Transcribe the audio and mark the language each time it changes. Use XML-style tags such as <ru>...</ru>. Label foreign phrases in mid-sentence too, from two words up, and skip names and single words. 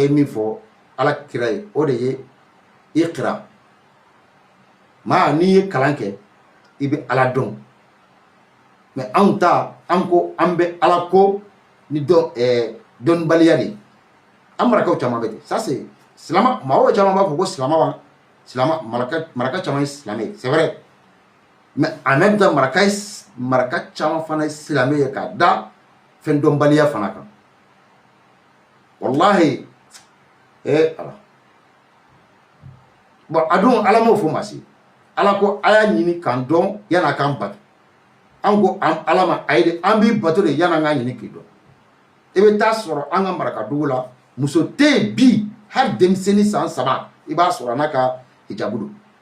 <bm>ye min fɔ ala kira ye o de ye iqra maa n'i ye kalan kɛ i bɛ ala dɔn mais anw ta an ko an bɛ ala ko ni dɔnnibaliya de an marakaw caman bɛ ten</bm> <fr>ça c'est</fr> <bm>silama maaw caman b'a fɔ ko silama maraka caman ye silamɛ ye</bm> <fr>c'est vrai mais en même temps</fr> <bm>maraka caman fana ye silamɛ ye ka da fɛn dɔnbaliya fana kan wallahi ala bon a dun ala m'o fɔ maa si ala ko a y'a ɲini k'an dɔn yan'a k'an bato an ko ala ma ayi de an b'i bato de yan'an k'an ɲini k'i dɔn i bɛ taa sɔrɔ an ka marakadugu la muso tɛ yen bi hali denmisɛnnin san 3 i b'a sɔrɔ n'a ka hijabu don</bm>